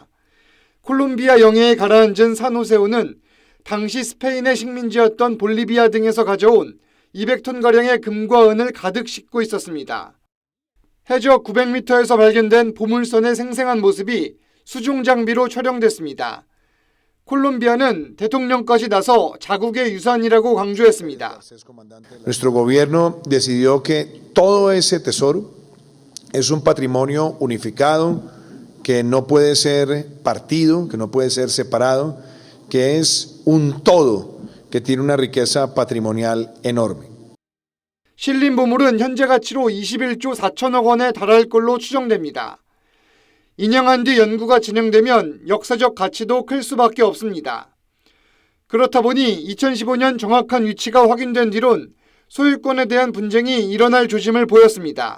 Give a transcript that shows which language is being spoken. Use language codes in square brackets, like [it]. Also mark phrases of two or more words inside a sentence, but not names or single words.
[ko] 콜롬비아 영해에 가라앉은 산호세호는 당시 스페인의 식민지였던 볼리비아 등에서 가져온 200톤가량의 금과 은을 가득 싣고 있었습니다. 해저 900m에서 발견된 보물선의 생생한 모습이 수중 장비로 촬영됐습니다. 콜롬비아는 대통령까지 나서 자국의 유산이라고 강조했습니다. [es] Nuestro gobierno decidió que todo ese tesoro es un patrimonio unificado que no puede ser partido, que no puede ser separado, que es un todo que tiene una riqueza patrimonial enorme. [ko] 실린 보물은 현재 가치로 21조 4천억 원에 달할 걸로 추정됩니다. 인양한 뒤 연구가 진행되면 역사적 가치도 클 수밖에 없습니다. 그렇다 보니 2015년 정확한 위치가 확인된 뒤론 소유권에 대한 분쟁이 일어날 조짐을 보였습니다.